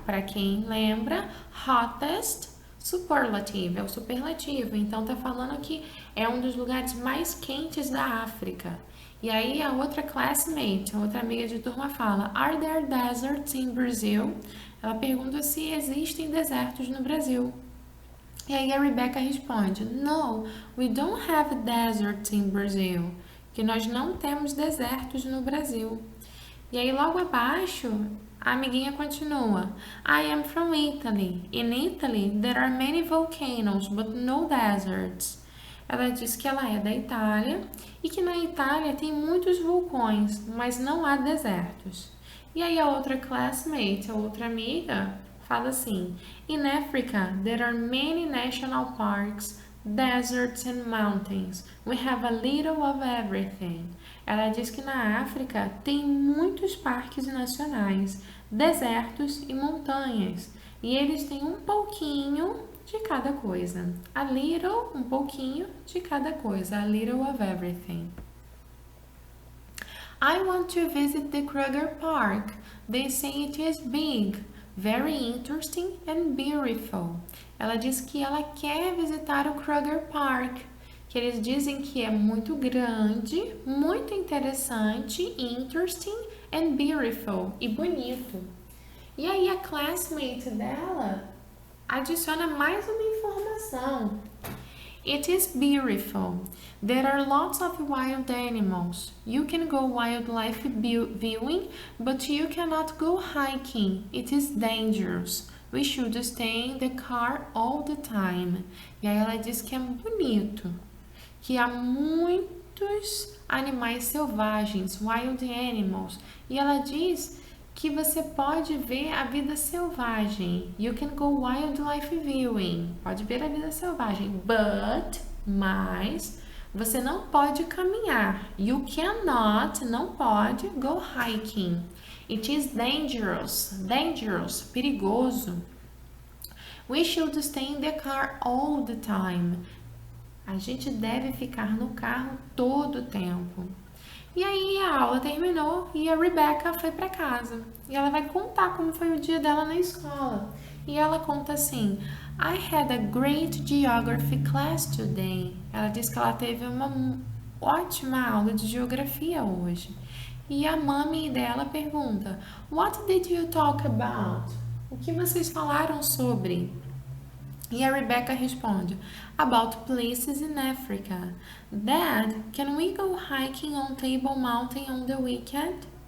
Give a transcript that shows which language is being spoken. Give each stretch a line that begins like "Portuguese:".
Portuguese: Para quem lembra, hottest, superlative, é o superlativo. Então tá falando que é um dos lugares mais quentes da África. E aí a outra classmate, a outra amiga de turma fala,
English: Are there deserts in Brazil?
Portuguese: Ela pergunta se existem desertos no Brasil. E aí a Rebecca responde,
English: No, we don't have deserts in Brazil.
Portuguese: Que nós não temos desertos no Brasil. E aí logo abaixo, a amiguinha continua,
English: I am from Italy. In Italy, there are many volcanoes, but no deserts.
Portuguese: Ela diz que ela é da Itália e que na Itália tem muitos vulcões, mas não há desertos. E aí a outra classmate, a outra amiga, fala assim,
English: In Africa, there are many national parks, deserts and mountains. We have a little of everything.
Portuguese: Ela diz que na África tem muitos parques nacionais, desertos e montanhas. E eles têm um pouquinho de cada coisa.
English: A little,
Portuguese: um pouquinho de cada coisa.
English: A little of everything. I want to visit the Kruger Park. They say it is big, very interesting and beautiful.
Portuguese: Ela diz que ela quer visitar o Kruger Park, que eles dizem que é muito grande, muito interessante,
English: interesting and beautiful,
Portuguese: e bonito. E aí a classmate dela adiciona mais uma informação.
English: It is beautiful. There are lots of wild animals. You can go wildlife viewing, but you cannot go hiking. It is dangerous. We should stay in the car all the time.
Portuguese: E aí ela diz que é bonito, que há muitos animais selvagens,
English: wild animals.
Portuguese: E ela diz que você pode ver a vida selvagem.
English: You can go wildlife viewing.
Portuguese: Pode ver a vida selvagem. Mas, você não pode caminhar.
English: You cannot,
Portuguese: não pode,
English: go hiking. It is dangerous, perigoso. We should stay in the car all the time.
Portuguese: A gente deve ficar no carro todo o tempo. E aí a aula terminou e a Rebecca foi para casa. E ela vai contar como foi o dia dela na escola. E ela conta assim,
English: I had a great geography class today.
Portuguese: Ela disse que ela teve uma ótima aula de geografia hoje. E a mãe dela pergunta:
English: What did you talk about?
Portuguese: O que vocês falaram sobre? E a Rebecca responde:
English: About places in Africa. Dad, can we go hiking on Table Mountain on the weekend?